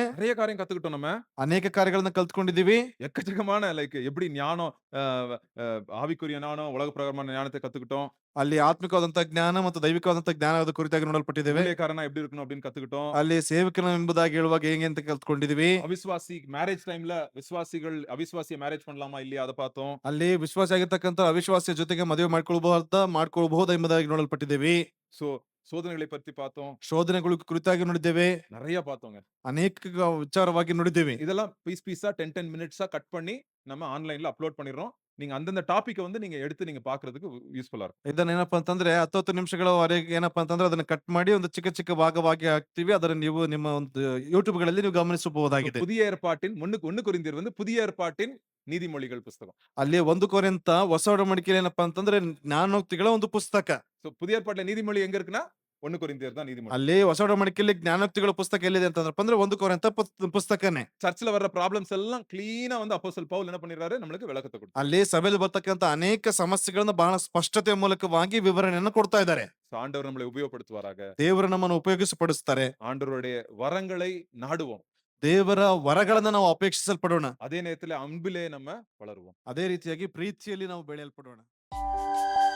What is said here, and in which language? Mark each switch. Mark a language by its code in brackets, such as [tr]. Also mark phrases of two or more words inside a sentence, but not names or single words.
[ta] நிறைய காரியம் கத்துக்கிட்டோம் நம்ம. [kn] ಅನೇಕ ಕಾರ್ಯಗಳನ್ನ ಕಲ್ತ್ಕೊಂಡಿದೀವಿ. [ta] எக்கச்சக்கமான எப்படி ஞானம் ஆவிக்குரிய ஞானம் உலக பிரகாரமான ஞானத்தை கத்துக்கிட்டோம். [kn] ಅಲ್ಲಿ ಆತ್ಮಿಕವಾದಂತಹ ಜ್ಞಾನ ಮತ್ತು ದೈವಿಕವಾದಂತಹ ಜ್ಞಾನದ ಕುರಿತಾಗಿ ನೋಡಲ್ಪಟ್ಟಿದ್ದೇವೆ. [ta] ஊழியக்காரனா எப்படி இருக்கணும் அப்படின்னு கத்துக்கிட்டோம். [kn] ಅಲ್ಲಿ ಸೇವಕನ ಎಂಬುದಾಗಿ ಹೇಳುವಾಗ ಹೇಗೆ ಅಂತ ಕಲ್ತ್ಕೊಂಡಿದೀವಿ. [ta] அவிசுவாசி மேரேஜ் டைம்ல அவிசுவாசியை மேரேஜ் பண்ணலாமா இல்லையா அதை பார்த்தோம். [kn] ಅಲ್ಲಿ ವಿಶ್ವಾಸ ಆಗಿರ್ತಕ್ಕಂಥ ಅವಿಶ್ವಾಸಿಯ ಜೊತೆಗೆ ಮದುವೆ ಮಾಡ್ಕೊಳ್ಬಹುದಾ ಎಂಬುದಾಗಿ ನೋಡಲ್ಪಟ್ಟಿದ್ದೇವೆ. [ta] சோ சோதனைகளை பத்தி பார்த்தோம். [kn] ಶೋಧನೆಗಳು ಕುರಿತಾಗಿ ನೋಡಿದ್ದೇವೆ. [ta] நிறைய பார்த்தோங்க. [kn] ಅನೇಕ ವಿಚಾರವಾಗಿ ನೋಡಿದ್ದೇವೆ. [ta] இதெல்லாம் பீஸா 10 மினிட்ஸா கட் பண்ணி நம்ம ஆன்லைன்ல அப்லோட் பண்ணிடுறோம். நீங்க அந்தந்த டாபிக்க வந்து நீங்க எடுத்து நீங்க பாக்குறதுக்கு யூஸ்ஃபுல்லா இருக்கும். [kn] ಇದನ್ನ ಏನಪ್ಪಾ ಅಂತಂದ್ರೆ 10 ನಿಮಿಷಗಳವರೆಗೆ ಏನಪ್ಪಾ ಅಂತಂದ್ರೆ ಅದನ್ನ ಕಟ್ ಮಾಡಿ ಒಂದು ಚಿಕ್ಕ ಭಾಗವಾಗಿ ಹಾಕ್ತಿವಿ. ಅದನ್ನ ನೀವು ನಿಮ್ಮ ಒಂದು ಯೂಟ್ಯೂಬ್ ಗಳಲ್ಲಿ ನೀವು ಗಮನಿಸಬಹುದಾಗಿದೆ. [ta] புதிய ஏற்பாட்டின் 1 கொரிந்தியர் வந்து புதிய ஏற்பாட்டின் நீதிமொழிகள் புஸ்தகம். [kn] ಅಲ್ಲಿ 1 ಕೊರಿಂಥ ಹೊಸ ಒಡಂಬಡಿಕೆಯಲ್ಲಿ ಏನಪ್ಪಾ ಅಂತಂದ್ರೆ ಜ್ಞಾನೋಕ್ತಿಗಳ ಒಂದು ಪುಸ್ತಕ. [ta] சோ புதிய ஏற்பாட்டுல நீதிமொழி எங்க இருக்குன்னா 1 கொரிந்தியர் தான் நீதிமொழி. [kn] ಅಲ್ಲಿ ಹೊಸ ಒಡಂಬಡಿಕೆಯಲ್ಲಿ ಜ್ಞಾನೋಕ್ತಿಗಳ ಪುಸ್ತಕ ಎಲ್ಲಿದೆ ಅಂತಂದ್ರಪ್ಪ ಅಂದ್ರೆ 1 ಕೊರಿಂಥ ಪುಸ್ತಕನೇ. [ta] சர்ச்சில் வர்ற ப்ராப்ளம்ஸ் எல்லாம் கிளீனா வந்து அப்போஸ்தலன் பவுல் என்ன பண்ணிடுறாரு? நம்மளுக்கு விளக்கத்தை கொடுத்தாரு. [kn] ಅಲ್ಲಿ ಸಭೆಯಲ್ಲಿ ಬರ್ತಕ್ಕಂಥ ಅನೇಕ ಸಮಸ್ಯೆಗಳನ್ನ ಬಹಳ ಸ್ಪಷ್ಟತೆಯ ಮೂಲಕವಾಗಿ ವಿವರಣೆಯನ್ನು ಕೊಡ್ತಾ ಇದ್ದಾರೆ. [ta] ஆண்டவர் நம்மளை உபயோகப்படுத்துவாராக. [kn] ದೇವರು ನಮ್ಮನ್ನು ಉಪಯೋಗಿಸಪಡಿಸ್ತಾರೆ. [ta] ஆண்டவருடைய வரங்களை நாடுவோம். [kn] ದೇವರ ವರಗಳನ್ನ ನಾವು ಅಪೇಕ್ಷಿಸಲ್ಪಡೋಣ. [ta] அதே நேரத்துல அன்பிலே நம்ம வளருவோம். [kn] ಅದೇ ರೀತಿಯಾಗಿ ಪ್ರೀತಿಯಲ್ಲಿ ನಾವು ಬೆಳೆಯಲ್ಪಡೋಣ.